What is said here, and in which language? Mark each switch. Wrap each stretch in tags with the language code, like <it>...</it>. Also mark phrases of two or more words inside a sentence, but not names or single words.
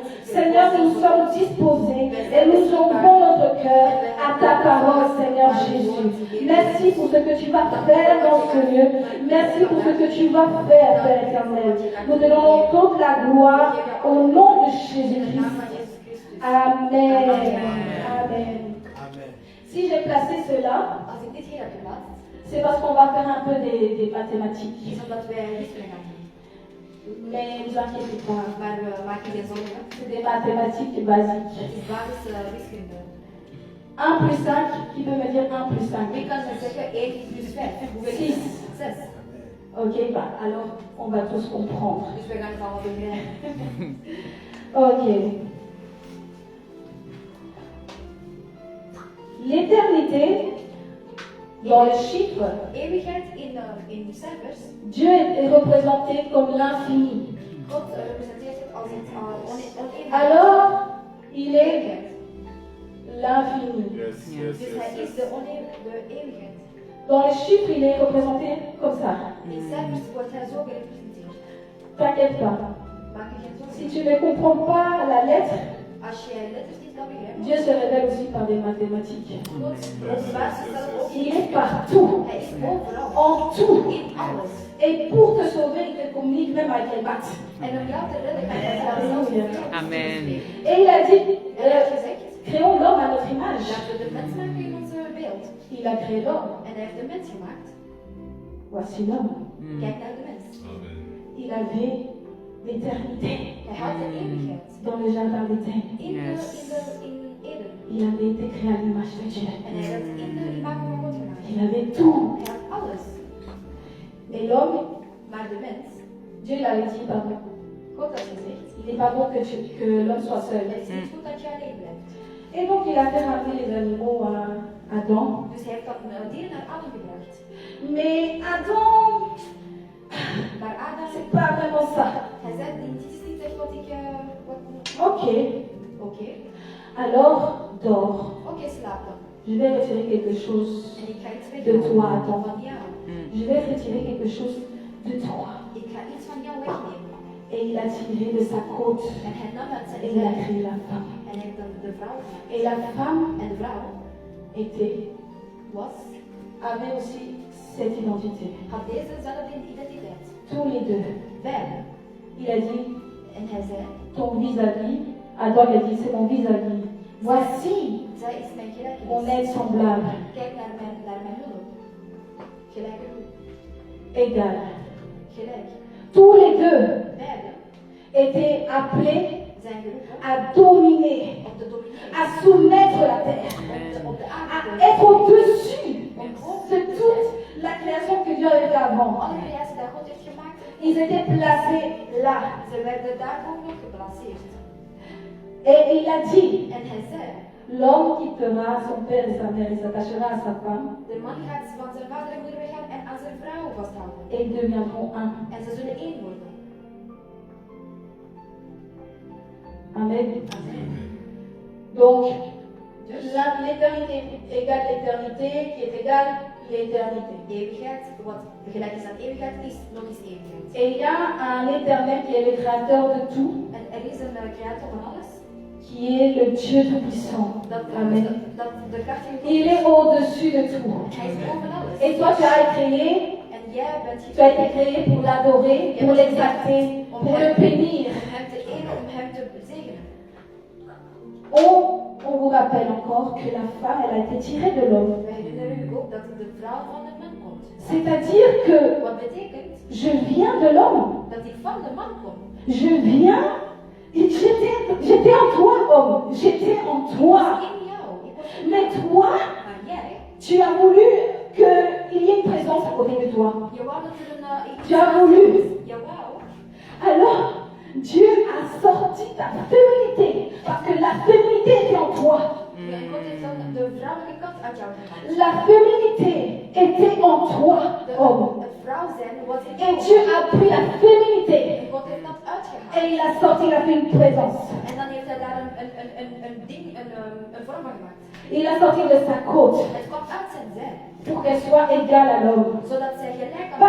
<fr>Seigneur, nous sommes disposés, et nous ouvrons notre cœur à ta parole, Seigneur Jésus. Merci pour ce que tu vas faire dans ce lieu, merci pour ce que tu vas faire, Père éternel. Nous te donnons toute la gloire au nom de Jésus-Christ. Amen. Amen. Si j'ai placé cela,</fr> <nl>Als ik dit hier heb geplaatst,</nl> <fr>C'est parce qu'on va faire un peu des mathématiques.</fr> <nl>is omdat wij wiskunde gaan doen.</nl> <fr>Mais ne vous inquiétez pas,</fr> <nl>Maar we maken geen zorgen.</nl> <fr>c'est des mathématiques basiques.</fr> <nl>Het is basis wiskunde.</nl> <fr>1 plus 5, qui peut me dire 1 plus 5?</fr> <nl>Wie kan me zeggen 1 plus 5? Hoeveel is het? 6.</nl> <fr>Ok, bah alors on va tous comprendre.</fr> <nl>Dus we gaan het allemaal begrijpen. Ok.</nl> <fr>L'éternité, dans le chiffre,</fr> <nl>Eeuwigheid in cijfers.</nl> <fr>Dieu est représenté comme l'infini.</fr> <nl>God representeert het als het oneindig.</nl> <fr>Alors, il est l'infini.</fr> <nl>Dus hij is de eeuwigheid.</nl> <fr>Dans les chiffres, il est représenté comme ça.</fr> <nl>In cijfers wordt hij zo gerepresenteerd.</nl> <fr>T'inquiète pas.</fr> <nl>Maak je geen zorgen.</nl> <fr>Si tu ne comprends pas la lettre,</fr> <nl>Als je letters niet kan begrijpen,</nl> <fr>Dieu se révèle aussi par des mathématiques.</fr> <nl>God openbaart zichzelf ook.</nl> <fr>Il est partout,</fr> <nl>Hij is overal.</nl> <fr>en tout.</fr> <nl>In alles.</nl> <fr>Et pour te sauver, il te communique même avec les maths.</fr> <nl>En om jou te redden kan hij zelfs zelfs Amen.</nl> <fr>Et il a dit,</fr> <nl>En hij heeft gezegd,</nl> <fr>créons l'homme à notre image.</fr> <nl>laten we de mens maken in ons beeld.</nl> <fr>Il a créé l'homme.</fr> <nl>En hij heeft de mens gemaakt.</nl> <fr>Voici l'homme.</fr> <nl>Kijk naar de mens.</nl> <fr>Il avait l'éternité</fr> <nl>Hij had de eeuwigheid.</nl> <fr>dans le jardin d'Éden.</fr> <nl>In Eden.</nl> <fr>Il avait été créé à l'image de Dieu.</fr> <nl>En hij had in de imago van God gemaakt.</nl> <fr>Il avait tout.</fr> <nl>Hij had alles.</nl> <fr>Et l'homme,</fr> <nl>Maar de mens,</nl> <fr>Dieu l'avait dit, pardon,</fr> <nl>God had gezegd,</nl> <fr>il n'est pas bon que l'homme soit seul.</fr> <nl>het is niet goed dat je alleen blijft.</nl> <fr>Et donc il a fait ramener les animaux à Adam.</fr> <nl>Dus hij heeft dan dieren naar Adam gebracht.</nl> <fr>Mais Adam,</fr> <nl>Maar Adam,</nl> <fr>c'est pas vraiment ça.</fr> <nl>hij zei, dit is niet echt wat ik... Ok, Oké,</nl> <fr>alors dors.</fr> <nl>oké, slaap dan.</nl> <fr>Je vais retirer quelque chose</fr> <nl>En ik ga iets</nl> <fr>de toi,</fr> <nl>weghalen Adam. van jou.</nl> <fr>Je vais retirer quelque chose de toi.</fr> <nl>Ik ga iets van jou wegnemen.</nl> <fr>Et il a tiré de sa côte</fr> <nl>En hij nam uit zijn</nl> <fr>et il a</fr> <nl>zij.</nl> <fr>créé la femme.</fr> <nl>En hij heeft dan de vrouw gemaakt.</nl> <fr>Et la femme</fr> <nl>En de vrouw</nl> <fr>avait aussi cette identité.</fr> <nl>had dezezelfde identiteit.</nl> <fr>Tous les deux.</fr> <nl>Beide.</nl> <fr>Il a dit,</fr> <nl>En hij zei,</nl> <fr>ton vis-à-vis, Adam a dit, c'est mon vis-à-vis. Voici</fr> <nl>zij is mijn</nl> <fr>mon</fr> <nl>gelijkenis.</nl> <fr>aide semblable,</fr> <nl>Kijk naar mijn hulp. Gelijke hulp.</nl> <fr>égal.</fr> <nl>Gelijk.</nl> <fr>Tous les deux</fr> <nl>Beide</nl> <fr>étaient appelés</fr> <nl>zijn geroepen</nl> <fr>à dominer,</fr> <nl>om te domineren.</nl> <fr>à soumettre la terre,</fr> <nl>Op de</nl> <fr>à</fr> <nl>aarde.</nl> <fr>être au-dessus de toute la création que Dieu avait fait avant.</fr> <nl>Alle creatie die God heeft gemaakt,</nl> <fr>Ils étaient placés là.</fr> <nl>ze werden daar ook nog geplaceerd.</nl> <fr>Et il a dit,</fr> <nl>En hij zei,</nl> <fr>l'homme quittera son père et sa mère et s'attachera à sa femme,</fr> <nl>de man gaat van zijn vader en moeder weggaan en aan zijn vrouw vasthouden.</nl> <fr>et ils deviendront un.</fr> <nl>En ze zullen één worden. Amen. Amen.</nl> <fr>Donc,</fr> <nl>Dus</nl> <fr>l'éternité égale l'éternité, qui est égale l'éternité.</fr> <nl>eeuwigheid, wat gelijk is aan eeuwigheid, is nog eens eeuwigheid.</nl> <fr>Et il y a un éternel qui est le créateur de tout,</fr> <nl>En er is een creator van alles.</nl> <fr>qui est le Dieu Tout-Puissant. Amen.</fr> <nl>Dat de krachtige God</nl> <fr>Il est au-dessus de tout.</fr> <nl>Hij is boven alles.</nl> <fr>Et toi, tu as été créé,</fr> <nl>En jij bent</nl> <fr>tu as été créé pour l'adorer, pour l'exalter, pour le bénir.</fr> <nl>om hem te eren, om hem te zegenen.</nl> <fr>On vous rappelle encore que la femme, elle a été tirée de l'homme.</fr> <nl>We herinneren u ook dat de vrouw van de man komt.</nl> <fr>C'est-à-dire que</fr> <nl>Wat betekent</nl> <fr>je viens de l'homme.</fr> <nl>dat ik van de man kom.</nl> <fr>Je viens, j'étais en toi, homme. J'étais en toi.</fr> <nl>In jou. Ik was in</nl> <fr>Mais</fr> <nl>jou.</nl> <fr>toi,</fr> <nl>Maar jij,</nl> <fr>tu as voulu qu'il y ait une présence à côté de toi.</fr> <nl>je wou dat er een...</nl> <fr>Tu as voulu.</fr> <nl>Je wou.</nl> <fr>Alors, Dieu a sorti ta féminité. Parce que la féminité était en toi.</fr> <nl>En God heeft dan de vrouwelijke kant uit jou gehaald.</nl> <fr>La féminité était en toi, homme.</fr> <nl>Het vrouw zijn was in</nl> <fr>Et</fr> <nl>jou.</nl> <fr>Dieu a pris la féminité.</fr> <nl>En God heeft dat uitgehaald.</nl> <fr>Et il a sorti, il a fait une présence.</fr> <nl>En dan heeft hij daar een ding, een vorm van gemaakt.</nl> <fr>Il a sorti de sa côte</fr> <nl>Het kwam uit zijn zij.</nl> <fr>pour qu'elle soit égale à l'homme.</fr> <nl>Zodat zij gelijk aan</nl>